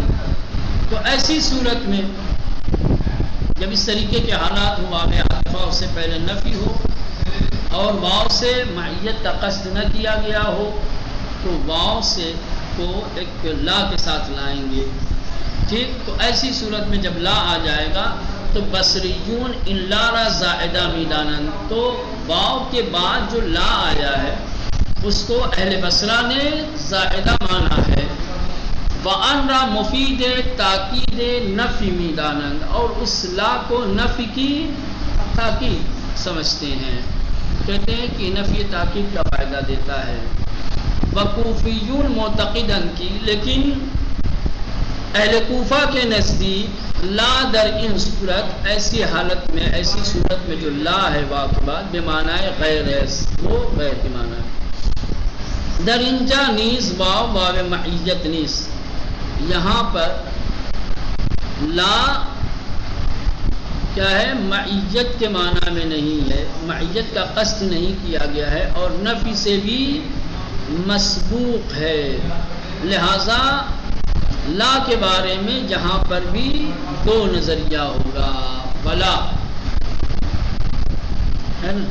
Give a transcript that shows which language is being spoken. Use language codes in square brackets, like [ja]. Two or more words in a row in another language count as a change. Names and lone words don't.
[ur] تو ایسی صورت میں جب اس طریقے کے حالات ہو، واو عاطفہ اس سے پہلے نفی ہو اور واو سے معیت کا قصد نہ کیا گیا ہو، تو واو سے کو ایک لا کے ساتھ لائیں گے، ٹھیک۔ تو ایسی صورت میں جب لا آ جائے گا تو [fa] بصریون ان لارا زائدہ میدانن، [ur] تو واو کے بعد جو لا آیا ہے اس کو اہل بصرہ نے زائدہ مانا ہے، [fa] وَأَنْرَا مفید تاکید نفی میدانن، [ur] اور اس لا کو نفی کی تاکید سمجھتے ہیں، کہتے ہیں کہ نفی تاکید کا فائدہ دیتا ہے۔ [fa] وکوفیون معتقدن کی، [ur] لیکن اہل کوفہ کے نزدیک لا [fa] در ان صورت [ur] ایسی حالت میں، ایسی صورت میں جو لا ہے واو کے بعد بے معنی غیر ہے، وہ غیر کے معنی ہے۔ [fa] در انجا نیز واو واو معیت نیز، [ur] یہاں پر لا کیا ہے، معیت کے معنی میں نہیں ہے، معیت کا قصد نہیں کیا گیا ہے، اور نفی سے بھی مسبوق ہے، لہذا لا کے بارے میں یہاں پر بھی دو نظریہ ہوگا، ولا ہے نا۔